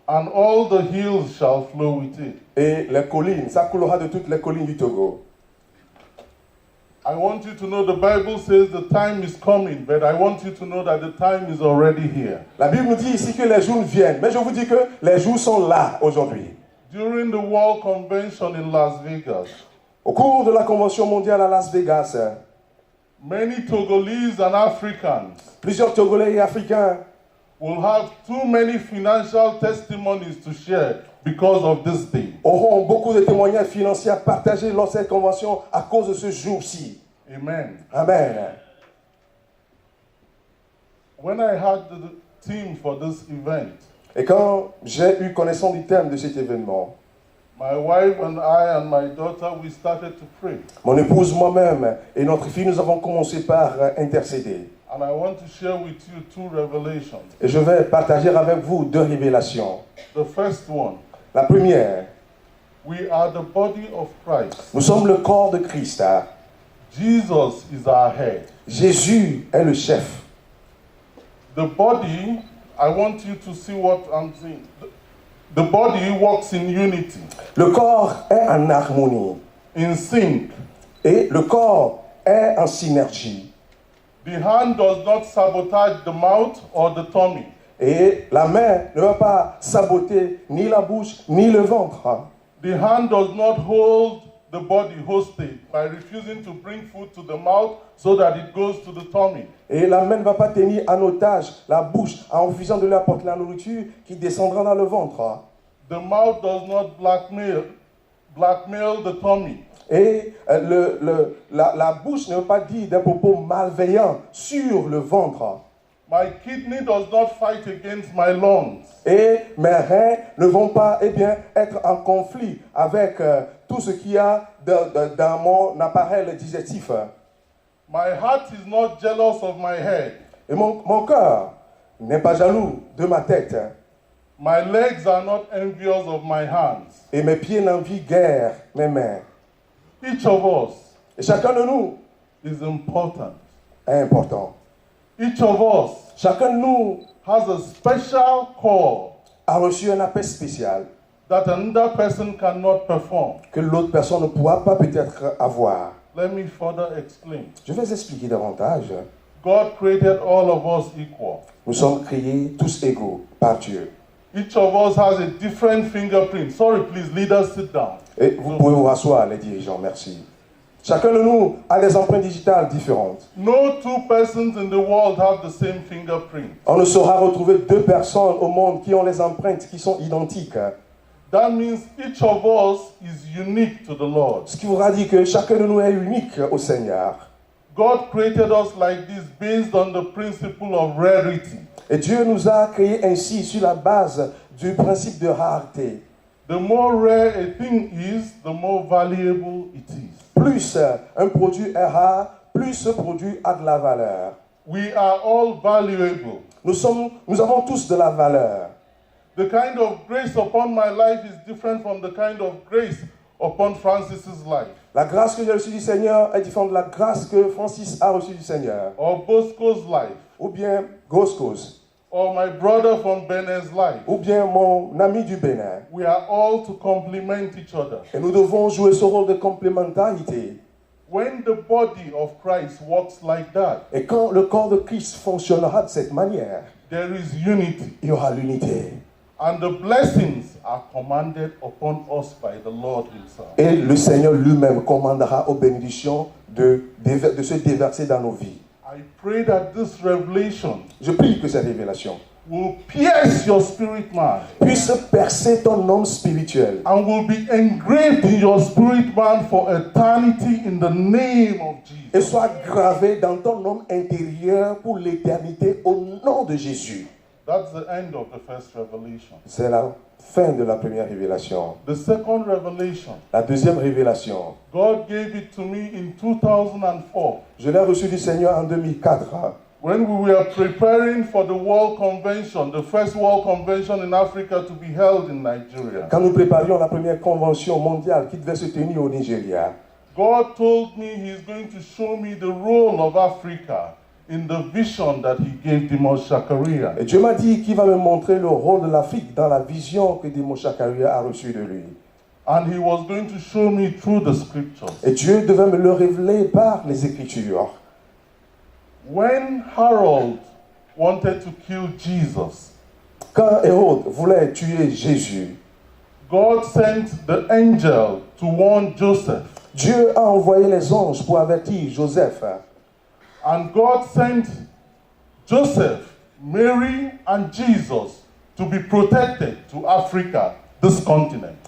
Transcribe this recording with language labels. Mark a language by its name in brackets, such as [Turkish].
[English] And all the hills shall flow with it. [French] Et les collines, ça coulera de toutes les collines du Togo. [English] I want you to know the Bible says the time is coming, but I want you to know that the time is already here. [French] La Bible nous dit ici que les jours viennent, mais je vous dis que les jours sont là aujourd'hui. [English] During the World Convention in Las Vegas, [French] Au cours de la Convention mondiale à Las Vegas, [English] many Togolese and Africans [French] plusieurs Togolais et Africains [English] will have too many financial testimonies to share because of this day. [French] auront beaucoup de témoignages financiers à partager lors de cette convention à cause de ce jour-ci. [English] Amen. [French] Amen. [English] When I had the theme for this event, [French] Et quand j'ai eu connaissance du thème de cet événement, [English] my wife and I and my daughter, we started to pray. [French] mon épouse, moi-même et notre fille, nous avons commencé par intercéder. [English] And I want to share with you two revelations. [French] Et je vais partager avec vous deux révélations. [English] The first one, [French] La première, [English] we are the body of Christ. [French] nous sommes le corps de Christ. [English] Jesus is our head. [French] Jésus est le chef. [English] The body, I want you to see what I'm saying. The body works in unity, [French] Le corps est en harmonie. [English] in sync. [French] Et le corps est en synergie. [English] The hand does not sabotage the mouth or the tummy. [French] Et la main ne va pas saboter ni la bouche ni le ventre. [English] The hand does not hold the body hostage by refusing to bring food to the mouth so that it goes to the tummy. [French] Et la main ne va pas tenir en otage la bouche en refusant de lui apporter la nourriture qui descendra dans le ventre. [English] The mouth does not blackmail the tummy. [French] Et la bouche ne veut pas dire des propos malveillants sur le ventre. [English] My kidney does not fight against my lungs. [French] Et mes reins ne vont pas être en conflit avec tout ce qu'il y a dans mon appareil digestif. [English] My heart is not jealous of my head. [French] Et mon cœur n'est pas jaloux de ma tête. [English] My legs are not envious of my hands. [French] Et mes pieds n'envient guère mes mains. [English] Each of us [French] Et chacun de nous [English] is important. [French] est important. [English] Each of us [French] Chacun de nous [English] has a special call [French] a reçu un appel spécial [English] that another person cannot perform. [French] que l'autre personne ne pourra pas peut-être avoir. [English] Let me further explain. [French] Je vais expliquer davantage. [English] God created all of us equal. [French] Nous sommes créés tous égaux par Dieu. [English] Each of us has a different fingerprint. Sorry, please, leaders, sit down. [French] Et vous pouvez vous rasseoir, les dirigeants, merci. Chacun de nous a des empreintes digitales différentes. [English] No two persons in the world have the same fingerprint. [French] On ne saura retrouver deux personnes au monde qui ont les empreintes qui sont identiques. [English] That means each of us is unique to the Lord. [French] Ce qui voudra dire que chacun de nous est unique au Seigneur. [English] God created us like this based on the principle of rarity. [French] Et Dieu nous a créés ainsi sur la base du principe de rareté. [English] The more rare a thing is, the more valuable it is. [French] Plus un produit est rare, plus ce produit a de la valeur. [English] We are all valuable. [French] Nous avons tous de la valeur. [English] The kind of grace upon my life is different from the kind of grace upon Francis's life, [French] La grâce que j'ai reçue du Seigneur est différente de la grâce que Francis a reçue du Seigneur. [English] or Bosco's life, [French] Ou bien Goskos, [English] or my brother from Benin's life. [French] ou bien mon ami du Bénin. [English] We are all to complement each other. [French] Et nous devons jouer ce rôle de complémentarité. [English] When the body of Christ works like that, [French] Et quand le corps de Christ fonctionnera de cette manière, [English] there is unity, [French] il y aura l'unité. [English] and the blessings are commanded upon us by the Lord Himself. [French] Et le Seigneur lui-même commandera aux bénédictions de se déverser dans nos vies. [English] I pray that this revelation [French] Je prie que cette révélation [English] will pierce your spirit man [French] puisse percer ton homme spirituel [English] and will be engraved in your spirit man for eternity in the name of Jesus. [French] et soit gravé dans ton homme intérieur pour l'éternité au nom de Jésus. [English] That's the end of the first revelation. [French] C'est la fin de la première révélation. [English] The second revelation, [French] La deuxième révélation, [English] God gave it to me in 2004 [French] je l'ai reçue du Seigneur en 2004. [English] when we were preparing for the World Convention, the first World Convention in Africa to be held in Nigeria. [French] Quand nous préparions la première convention mondiale qui devait se tenir au Nigeria, [English] God told me He's going to show me the role of Africa in the vision that He gave Dimash Shakaria. [French] et Dieu m'a dit qu'il va me montrer le rôle de l'Afrique dans la vision que Dimash Shakaria a reçue de lui. [English] And He was going to show me through the scriptures. [French] Et Dieu devait me le révéler par les Écritures. [English] When Harold wanted to kill Jesus, [French] Quand Hérode voulait tuer Jésus, [English] God sent the angel to warn Joseph. [French] Dieu a envoyé les anges pour avertir Joseph. [English] And God sent Joseph, Mary, and Jesus to be protected to Africa, this continent.